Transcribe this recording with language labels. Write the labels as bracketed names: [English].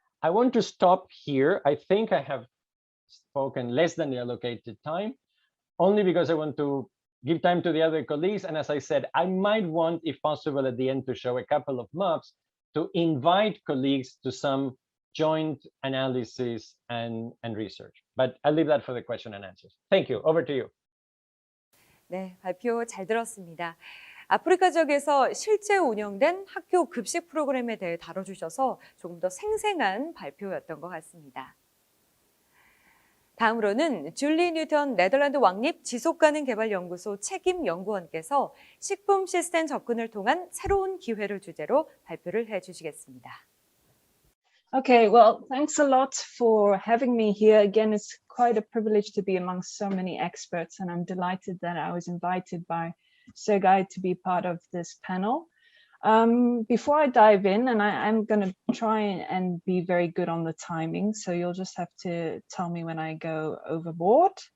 [English] I want to stop here. I think I have spoken less than the allocated time, only because I want to give time to the other colleagues. And as I said, I might want, if possible, at the end to show a couple of maps to invite colleagues to some joint analysis and research. But I'll leave that for the question and answers. Thank you. Over to you. [Korean] 네, 발표 잘 들었습니다. 아프리카 지역에서 실제 운영된 학교 급식 프로그램에 대해 다뤄주셔서 조금 더 생생한 발표였던 것 같습니다. 다음으로는 줄리 뉴턴 네덜란드 왕립 지속가능개발연구소 책임연구원께서 식품 시스템 접근을 통한 새로운 기회를 주제로 발표를 해주시겠습니다. [English] Okay, well, thanks a lot for having me here. Again, it's quite a privilege to be amongst so many experts, and I'm delighted that I was invited by Sergei to be part of this panel. Before I dive in, and I'm going to try and be very good on the timing, so you'll just have to tell me when I go overboard.